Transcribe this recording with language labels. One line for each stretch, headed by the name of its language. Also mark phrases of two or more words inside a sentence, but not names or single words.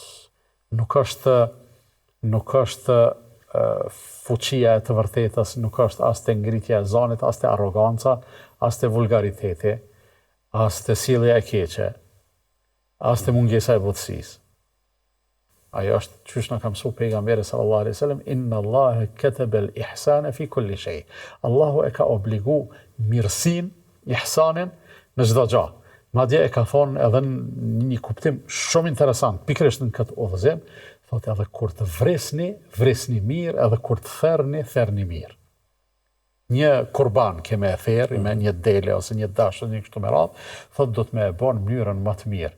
Albanian: Nuk është fuqia e të vërtetës, nuk është as të ngritja e zanit, as të arroganca, as të vulgariteti, as të sjellja e keqe, as të mungesa e butësisë. Ajo është qysh në ka mësu pejgamberi
Arabic: صلى الله عليه وسلم، إن الله كتب الإحسان في كل شيء.
Albanian: Allahu e ka obligu mirësinë, ihsanin në çdo gjë. Madje e ka thonë edhe në një kuptim shumë interesant, pikërisht në këtë udhëzim, thotë edhe kur të vresni mirë, edhe kur të therni mirë. Një kurban keme e therë, me një dele ose një dashë, një kështu me radhë, thotë do të me e bon mënyrën më të mirë.